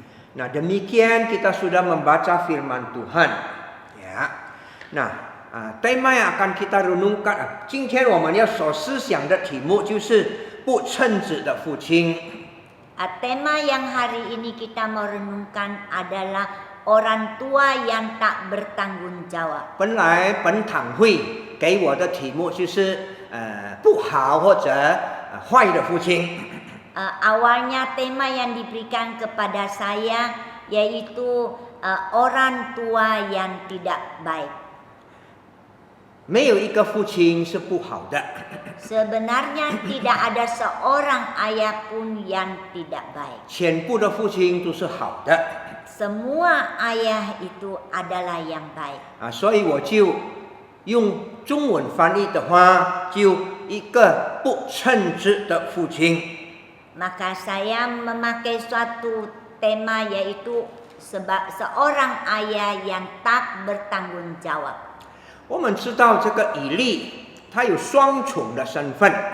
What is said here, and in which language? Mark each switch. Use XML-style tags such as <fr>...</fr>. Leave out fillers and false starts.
<id>Nah demikian kita sudah membaca firman Tuhan. Ya. Nah, tema yang akan kita renungkan,</id> <zh>今天我们要所思想的题目就是不称职的父亲。</zh> <id>Tema yang hari ini kita mau renungkan adalah orang tua yang tak bertanggung jawab.</id> <zh>本来本堂会给我的题目就是不好或者坏的父亲。</zh> <id>Awalnya tema yang diberikan kepada saya yaitu orang tua yang tidak baik.</id> <zh>没有一个父亲是不好的。</zh> <id>Sebenarnya tidak ada seorang ayah pun yang tidak baik.</id> <zh>全部的父亲都是好的。</zh> <id>Semua ayah itu adalah yang baik.</id> <zh>所以我就用中文翻译的话，就一个不称职的父亲。</zh> <id>Maka saya memakai suatu tema yaitu seorang ayah yang tak bertanggung jawab.</id> <zh>我们知道这个以利，他有双重的身份。</zh>